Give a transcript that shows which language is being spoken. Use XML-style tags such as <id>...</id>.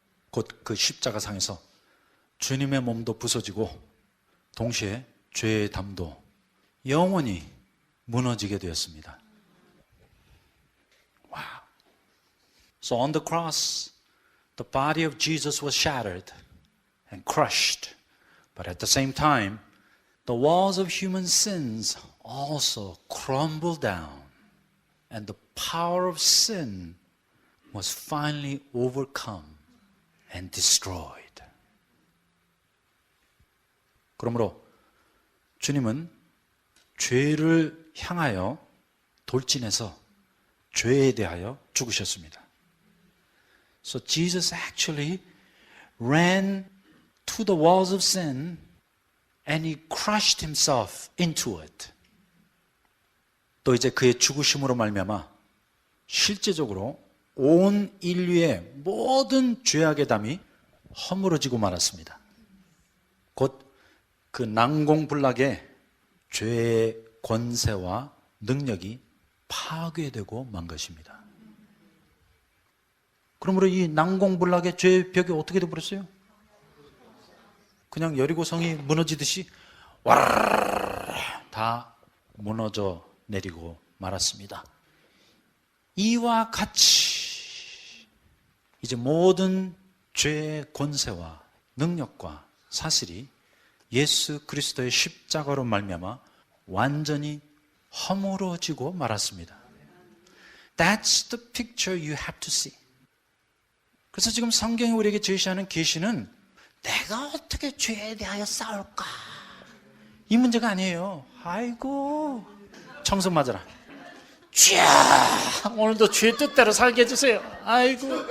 <ko>곧 그 십자가상에서 주님의 몸도 부서지고 동시에 죄의 담도 영원히 무너지게 되었습니다.</ko> <en>Wow. So on the cross, the body of Jesus was shattered and crushed. But at the same time, the walls of human sins also crumbled down. And the power of sin was finally overcome and destroyed.</en> <ko>그러므로 주님은 죄를 향하여 돌진해서 죄에 대하여 죽으셨습니다.</ko> <en>So Jesus actually ran to the walls of sin and he crushed himself into it.</en> <ko>또 이제 그의 죽으심으로 말미암아 실제적으로 온 인류의 모든 죄악의 담이 허물어지고 말았습니다. 곧 그 난공불락의 죄의 권세와 능력이 파괴되고 만 것입니다. 그러므로 이 난공불락의 죄의 벽이 어떻게 되어버렸어요? 그냥 여리고성이 무너지듯이 와르르 다 무너져 내리고 말았습니다. 이와 같이 이제 모든 죄의 권세와 능력과 사슬이 예수 그리스도의 십자가로 말미암아 완전히 허물어지고 말았습니다.</ko> <en>That's the picture you have to see.</en> <ko>그래서 지금 성경이 우리에게 제시하는 계시는 내가 어떻게 죄에 대하여 싸울까? 이 문제가 아니에요. 아이고, 청승 맞아라. 쥐야, 오늘도 죄 뜻대로 살게 해주세요. 아이고.</ko>